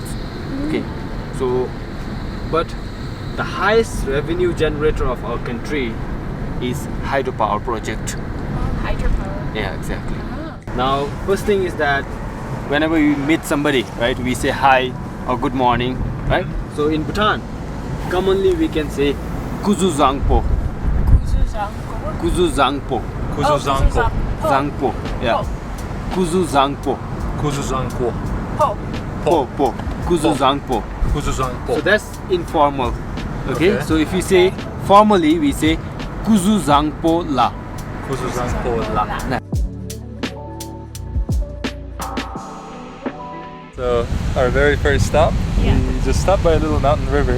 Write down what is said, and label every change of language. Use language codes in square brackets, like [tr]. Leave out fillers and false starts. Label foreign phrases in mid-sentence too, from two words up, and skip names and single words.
[en] Okay, so but the highest revenue generator of our country is hydropower project. Hydropower. Yeah, exactly. Ah. Now, first thing is that whenever we meet somebody, right, we say hi or good morning, right? So in Bhutan, commonly we can say Kuzuzangpo. Kuzuzangpo. Kuzuzangpo. Zangpo. Yeah. Kuzuzangpo. Kuzuzangpo. Po. Kuzuzangpo. Kuzuzangpo. So that's informal. Okay? Okay. So if we say formally, we say Kuzuzangpola. Kuzuzangpola. So our very first stop, Yeah. we just stopped by a little mountain river